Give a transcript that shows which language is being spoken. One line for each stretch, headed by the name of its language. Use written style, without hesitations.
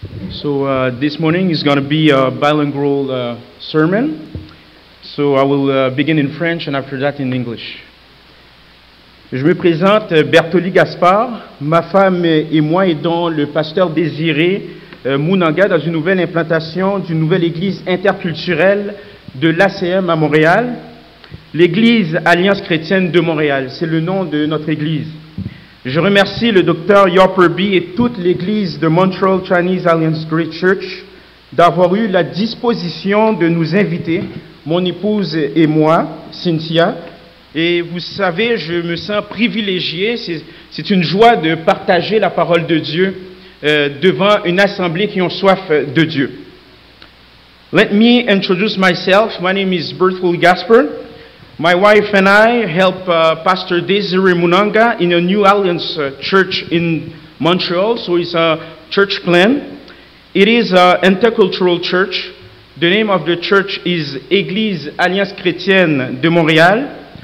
English: So this morning is going to be a bilingual sermon. So I will begin in French and after that in English.
French: Je me présente Bertoli Gaspard. Ma femme et moi aidons le pasteur Désiré Mounanga dans une nouvelle implantation d'une nouvelle église interculturelle de l'ACM à Montréal. L'église Alliance chrétienne de Montréal, c'est le nom de notre église. Je remercie le docteur Yorperby et toute l'église de Montreal Chinese Alliance Great Church d'avoir eu la disposition de nous inviter, mon épouse et moi, Cynthia. Et vous savez, je me sens privilégié, c'est une joie de partager la parole de Dieu devant une assemblée qui ont soif de Dieu.
English: Let me introduce myself. My name is Berthold Gaspard. My wife and I help Pastor Desiree Munanga in a New Alliance church in Montreal, so it's a church plan. It is an intercultural church. The name of the church is Église Alliance Chrétienne de Montréal.